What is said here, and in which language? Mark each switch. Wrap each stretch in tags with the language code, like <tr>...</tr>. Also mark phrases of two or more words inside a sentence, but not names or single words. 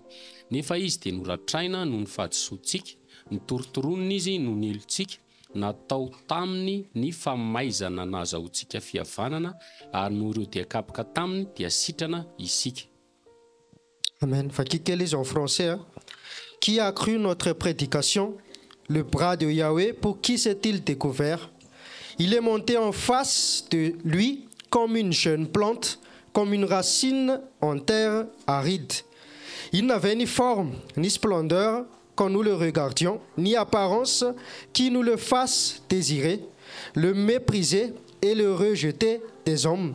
<mg>Nefa izy dia noratraina noho ny fahadisoantsika, nitorotoronina izy noho ny elontsika, natao taminy ny famaizana nahazahoantsika fihavanana ary noho ireo dia kapoka taminy dia sitrana isika. Amen. Fakikeli</mg> <fr>en français.</fr> <mg>Hein?</mg> <fr>Qui a cru notre prédication? Le bras de Yahweh, pour qui s'est-il découvert? Il est monté en face de lui comme une jeune plante, comme une racine en terre aride. Il n'avait ni forme, ni splendeur quand nous le regardions, ni apparence qui nous le fasse désirer, le mépriser et le rejeter des hommes.</fr>